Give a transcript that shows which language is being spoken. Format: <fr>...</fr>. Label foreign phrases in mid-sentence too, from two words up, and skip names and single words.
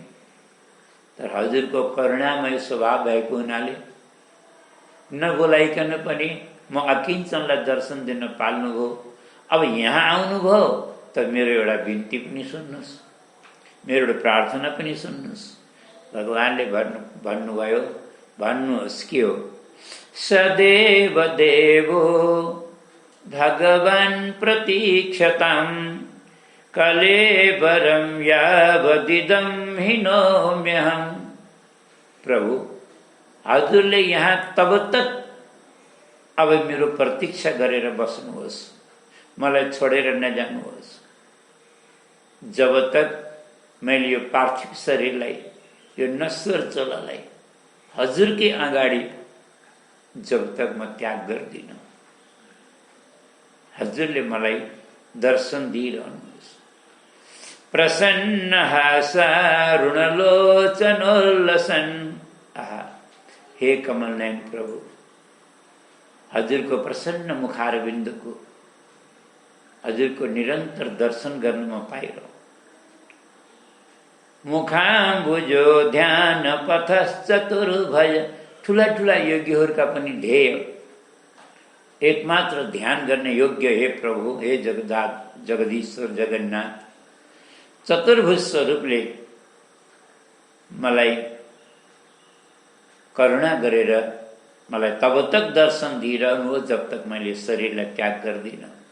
<ne>तर हजुरको करुणामय स्वभाव भएको हुनाले नबोलाइकन पनि म अकिञ्चनलाई दर्शन दिन पाल्नुभयो। अब यहाँ आउनुभयो त मेरो एउटा बिन्ती पनि सुन्नुहोस्, मेरो एउटा प्रार्थना पनि सुन्नुहोस्। भगवानले भन्नुभयो, भन्नुहोस् के हो?</ne> <sa>सदेव देवो भगवान् प्रतीक्षताम् कलेवरं यावदिदं हिनोम्यहम्।</sa> <ne>प्रभु, हजुरले यहाँ</ne> <hi>तब तक</hi> <ne>अब मेरो प्रतीक्षा गरेर बस्नुहोस्, मलाई छोडेर नजानुहोस्,</ne> <hi>जब तक</hi> <ne>मैले यो पार्थिव शरीरलाई, यो नश्वर चोलालाई हजुरकै अगाडि जब तक म त्याग गर्दिनँ। हजुरले मलाई दर्शन दिइरहनुहोस्।</ne> <sa>प्रसन्न हासारुणलोचनोल्लसन।</sa> <ne>आहा, हे कमल नयन प्रभु, हजुरको प्रसन्न मुखारविन्दको, हजुरको निरन्तर दर्शन गर्न म पाइरहँ।</ne> <sa>मुखाम्बुजो ध्यान पथश्चतुर्भुज।</sa> <ne>ठुला ठुला योगीहरूका पनि ध्येय एकमात्र ध्यान गर्ने योग्य हे प्रभु, हे जगदीश्वर जगन्नाथ, चतुर्भुज स्वरूपले मलाई करुणा गरेर मलाई</ne> <hi>तब तक</hi> <ne>दर्शन दिइरहनु</ne> <hi>जब तक</hi> <ne>मैले शरीरलाई त्याग गर्दिनँ।</ne>